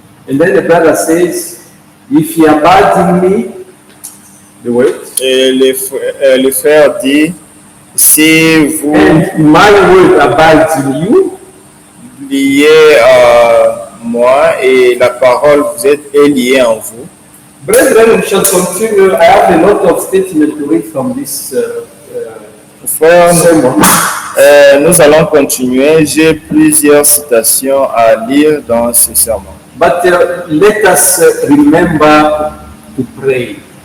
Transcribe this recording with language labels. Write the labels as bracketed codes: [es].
[en] And then the brother says, if you abide in me, the word, [fr] Et le frère dit, si vous [en] and my word abides in you, [fr] liez à moi et la parole vous êtes liée en vous. [en] brethren, we shall continue. I have a lot of statements to read from this [fr] Frère, [en] sermon. [fr] nous allons continuer. J'ai plusieurs citations à lire dans ce sermon. [en] But let us remember to pray.